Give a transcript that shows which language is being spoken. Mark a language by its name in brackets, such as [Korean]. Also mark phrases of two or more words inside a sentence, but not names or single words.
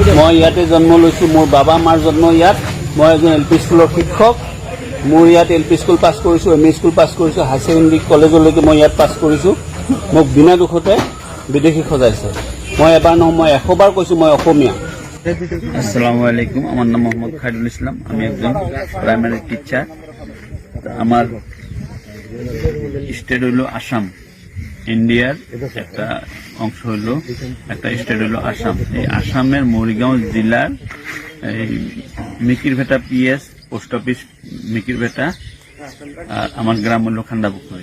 [Assamese] মই ইয়াতে জন্ম লৈছোঁ, মোৰ বাবা মাৰ জন্ম ইয়াত। মই এজন [English] LP schoolৰ [Assamese] শিক্ষক। মোৰ ইয়াত [English] LP school [Assamese] পাছ কৰিছোঁ, [English] ME school [Assamese] পাছ কৰিছোঁ, [English] high secondary [Assamese] কলেজলৈকে মই ইয়াত পাছ কৰিছোঁ। মোক বিনা দুখতে বিদেশী সজাইছে। মই এবাৰ নহয়, মই 100 বাৰ কৈছোঁ মই অসমীয়া। [Arabic] السلام عليكم, [Bangla] আমার নাম মোহাম্মদ খায়রুল ইসলাম। আমি একজন [English] primary teacher. [Bangla] আমার স্টেট হইল আসাম, ইন্ডিয়ার একটা অংশ হইল, একটা স্টেট হইল আসাম। এই আসামের মরিগাঁও জেলার এই মিকিরভেটা PS [English] post office [Bangla] মিকিরভেটা, আর আমার গ্রাম হইল খান্ডাপুকুরি।